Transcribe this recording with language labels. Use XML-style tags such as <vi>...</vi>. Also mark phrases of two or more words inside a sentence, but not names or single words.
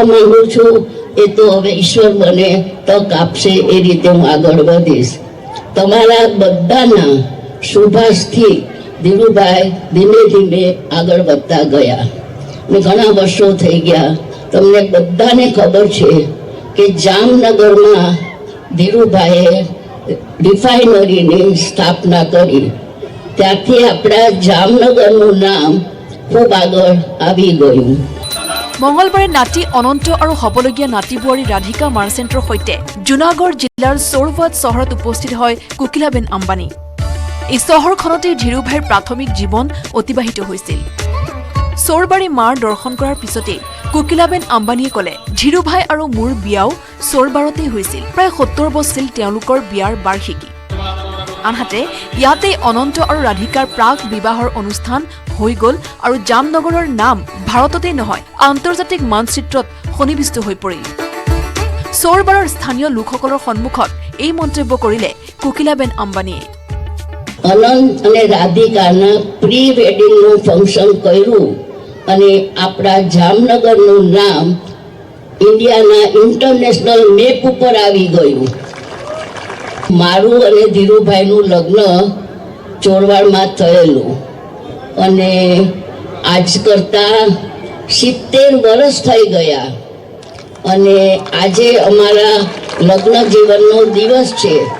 <gu>માંગુ છું એ તો હવે ઈશ્વર મને તક આપશે એ રીતે હું આગળ વધીશ તમારા બધાના શુભાશથી ધીરુભાઈ ધીમે ધીમે આગળ વધતા ગયા ને ઘણા વર્ષો થઈ ગયા તમને બધાને ખબર છે કે જામનગરમાં ધીરુભાઈએ રિફાઇનરીની સ્થાપના કરી ત્યારથી આપણા જામનગરનું નામ ખૂબ આગળ આવી ગયું</gu> <as>মঙলবাৰে নাতি অনন্ত আৰু হবলগীয়া নাতি বোৱাৰী ৰাধিকা মাৰ্চেণ্টৰ সৈতে জুনাগড় জিলাৰ চৌৰৱাত চহৰত উপস্থিত হয় কোকিলাবেন আম্বানী এই চহৰখনতে ধীৰুভাইৰ প্ৰাথমিক জীৱন অতিবাহিত হৈছিল চৌৰবাৰী মাৰ দৰ্শন কৰাৰ পিছতে কোকিলাবেন আম্বানীয়ে ক'লে ধীৰুভাই আৰু মোৰ বিয়াও চৌৰবাৰতেই হৈছিল প্ৰায় 70 বছৰ তেওঁলোকৰ বিয়াৰ বাৰ্ষিকী আনহাতে ইয়াতে অনন্ত আৰু ৰাধিকাৰ প্ৰাক বিবাহৰ অনুষ্ঠান হৈ গ'ল আৰু জামনগৰৰ নাম ভাৰততেই নহয় আন্তৰ্জাতিক মানচিত্ৰত সন্নিৱিষ্ট হৈ পৰিল চৌৰবাৰৰ স্থানীয় লোকসকলৰ সন্মুখত এই মন্তব্য কৰিলে কোকিলাবেন আম্বানীয়ে</as> <gu>અનંત અને રાધિકાના પ્રી વેડિંગનું ફંક્શન કર્યું અને આપણા જામનગરનું નામ ઇન્ડિયાના ઇન્ટરનેશનલ મેપ ઉપર આવી ગયું મારું અને ધીરુભાઈનું લગ્ન ચોરવાડમાં થયેલું અને આજ કરતાં 70 વર્ષ થઈ ગયા અને આજે અમારા લગ્ન જીવનનો દિવસ છે</gu>